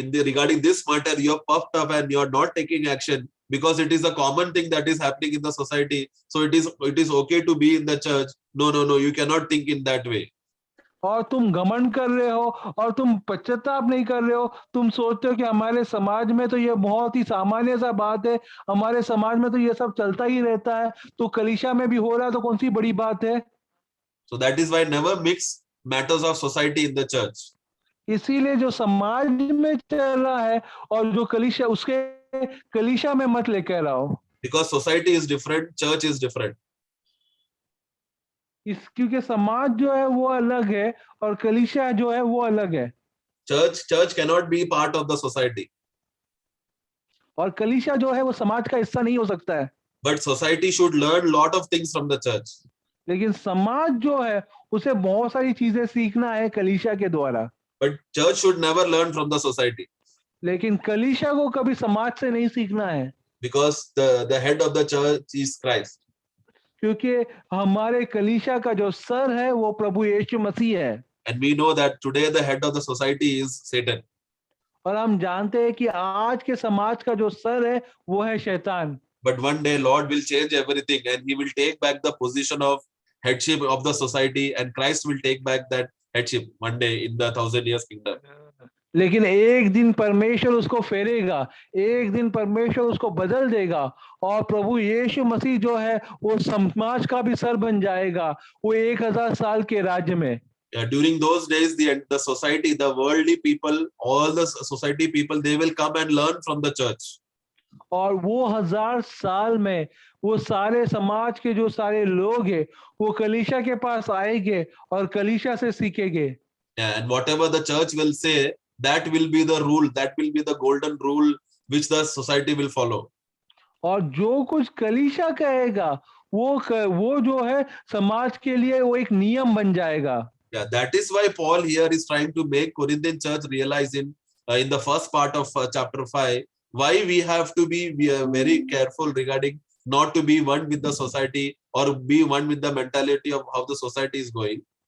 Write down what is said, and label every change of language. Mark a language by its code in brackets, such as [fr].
[en] Regarding this matter, you're puffed up and you're not taking action because it is a common thing that is happening in the society. So it is okay to be in the church. No, you cannot think in that way. [hi] और तुम घमंड कर रहे हो और तुम पश्चाताप नहीं कर रहे हो, तुम सोचते हो कि हमारे समाज में तो ये बहुत ही सामान्य सा बात है, हमारे समाज में तो ये सब चलता ही रहता है, तो कलीसिया में भी हो रहा है तो कौन सी बड़ी बात है। [en] So that is why never mix matters of society in the church. [hi] इसीलिए जो समाज में चल रहा है और जो कलीसिया उसके कलीसिया में मत लेकर आओ। [en] Because society is different, church is different. [hi] क्योंकि समाज जो है वो अलग है और कलीसिया जो है वो अलग है। [en] Church cannot be part of the society. [hi] और कलीसिया जो है वो समाज का हिस्सा नहीं हो सकता है। [en] But society should learn lot of things from the church. [hi] लेकिन समाज जो है उसे बहुत सारी चीजें सीखना है कलीसिया के द्वारा। [en] But church should never learn from the society. [hi] लेकिन कलीसिया को कभी समाज से नहीं सीखना है। [en] Because the head of the church is Christ. [hi] क्योंकि हमारे कलीसिया का जो सर है वो प्रभु यीशु मसीह है। [en] And we know that today the head of the society is Satan. [hi] और हम जानते हैं कि आज के समाज का जो सर है वो है शैतान। [en] But one day Lord will change everything and he will take back the position of headship of the society and Christ will take back that headship one day in the 1,000 years kingdom. [hi] लेकिन एक दिन परमेश्वर उसको फेरेगा, एक दिन परमेश्वर उसको बदल देगा और प्रभु यीशु मसीह जो है वो समाज का भी सर बन जाएगा, वो 1000 साल के राज्य में। [en] During those days, the society, the worldly people, all the society people, they will come and learn from the church. [hi] और वो 1000 साल में वो सारे समाज के जो सारे लोग हैं वो कलीसिया के पास आएंगे और कलीसिया से सीखेंगे। [en] And whatever the church will say, that will be the rule, that will be the golden rule which the society will follow. [hi] और जो कुछ कलीसिया कहेगा वो जो है समाज के लिए वो एक नियम बन जाएगा। [en] Yeah, that is why Paul here is trying to make Corinthian church realize in the first part of chapter 5 why we have to be very careful regarding not to be one with the society or be one with the mentality of how the society is going.